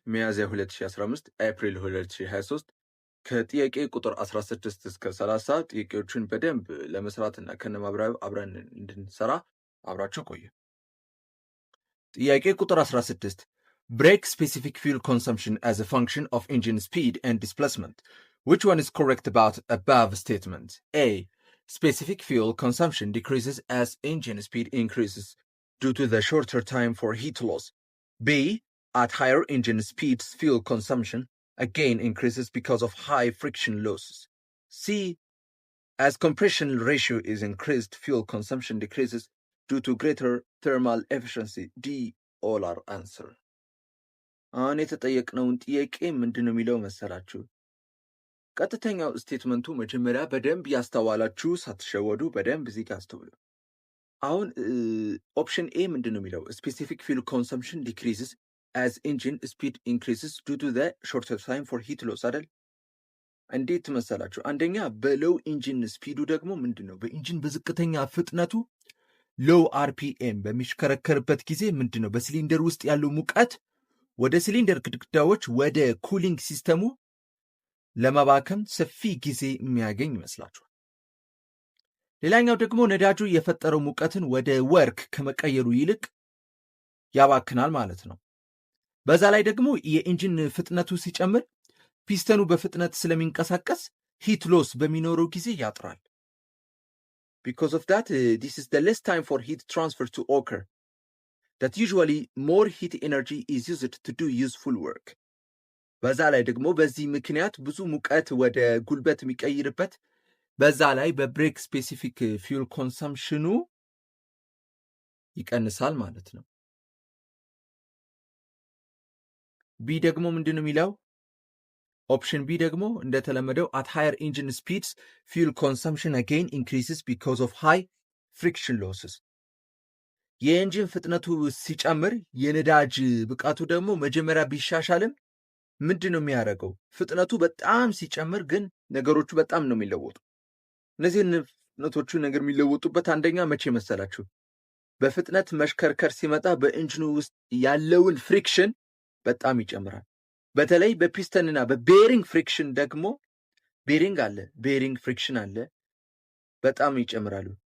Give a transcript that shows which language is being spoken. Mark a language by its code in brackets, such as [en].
[am] ሚያዝያ 2015 ኤፕሪል 2023 ከጥያቄ ቁጥር 16 እስከ 30 ጥያቄዎችን በደንብ ለመስራትና ከነማብራሪያው አብረን እንድንሰራ አብራችሁ ቆዩ። ጥያቄ ቁጥር 16 [en] break specific fuel consumption as a function of engine speed and displacement. Which one is correct about above statement? A. Specific fuel consumption decreases as engine speed increases due to the shorter time for heat loss. B. At higher engine speeds, fuel consumption again increases because of high friction losses. C. As compression ratio is increased, fuel consumption decreases due to greater thermal efficiency. D. all are answer. [am] አሁን የተጠየቅነውን ጥያቄ ምንድን ነው የሚለው መሰላችሁ? ቀጥተኛው ስቴትመንቱ መጀመሪያ በደንብ ያስተዋላችሁ ሳትሸወዱ በደንብ እዚህ ጋር አስተውሉ። አሁን ኦፕሽን ኤ ምንድን ነው የሚለው? [en] ስፔሲፊክ ፊውል ኮንሰምፕሽን ዲክሪዝስ as engine speed increases due to the shorter time for heat loss [am] አይደል? እንዴት መሰላችሁ? አንደኛ በሎው ኢንጂን ስፒዱ ደግሞ ምንድን ነው? በኢንጂን በዝቅተኛ ፍጥነቱ ሎው አርፒኤም በሚሽከረከርበት ጊዜ ምንድን ነው? በሲሊንደር ውስጥ ያለው ሙቀት ወደ ሲሊንደር ግድግዳዎች ወደ ኩሊንግ ሲስተሙ ለመባከን ሰፊ ጊዜ የሚያገኝ ይመስላችኋል። ሌላኛው ደግሞ ነዳጁ የፈጠረው ሙቀትን ወደ ወርክ ከመቀየሩ ይልቅ ያባክናል ማለት ነው። በዛ ላይ ደግሞ የኢንጂን ፍጥነቱ ሲጨምር ፒስተኑ በፍጥነት ስለሚንቀሳቀስ ሂት ሎስ በሚኖረው ጊዜ ያጥራል። [en] Because of that, this is the less time for heat transfer to occur. That usually more heat energy is used to do useful work. [am] በዛ ላይ ደግሞ በዚህ ምክንያት ብዙ ሙቀት ወደ ጉልበት የሚቀይርበት በዛ ላይ በብሬክ ስፔሲፊክ ፊውል ኮንሰምፕሽኑ ይቀንሳል ማለት ነው። ቢ ደግሞ ምንድን ነው የሚለው? ኦፕሽን ቢ ደግሞ እንደተለመደው [en] at higher engine speeds fuel consumption again increases because of high friction losses. [am] የኢንጂን ፍጥነቱ ሲጨምር የነዳጅ ብቃቱ ደግሞ መጀመሪያ ቢሻሻልም ምንድን ነው የሚያደርገው? ፍጥነቱ በጣም ሲጨምር ግን ነገሮቹ በጣም ነው የሚለወጡ። እነዚህ ፍጥነቶቹ ነገር የሚለወጡበት አንደኛ መቼ መሰላችሁ? በፍጥነት መሽከርከር ሲመጣ በኢንጂኑ ውስጥ ያለውን ፍሪክሽን በጣም ይጨምራል። በተለይ በፒስተንና በቤሪንግ ፍሪክሽን ደግሞ ቤሪንግ ፍሪክሽን አለ፣ በጣም ይጨምራሉ።